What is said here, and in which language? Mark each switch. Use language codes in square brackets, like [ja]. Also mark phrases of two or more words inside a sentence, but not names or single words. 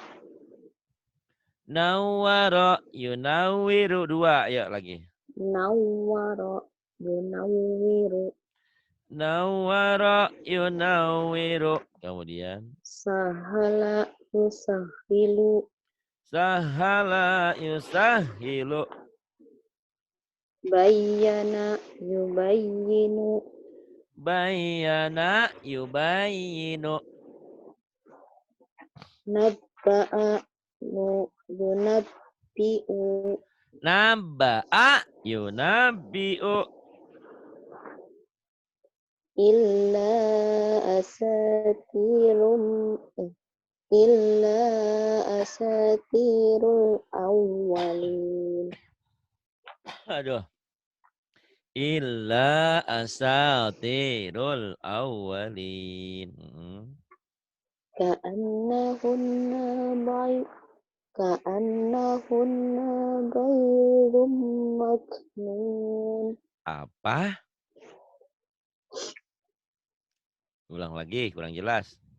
[ar] نور ينور [id] dua ya lagi. [ar] نوّر ينوّر نور ينور. Kemudian سهّل يسهّل سهّل يسهّل. بيّن يبيّن بيّن يبيّن. نبّأ ينبّئ نبّأ ينبّئ. إلا أساطير إلا أساطير الأولين. Aduh. إلا أساطير الأولين. كأنهن بي كأنهن بيض مكنون. [id] Apa? Ulang lagi, kurang jelas.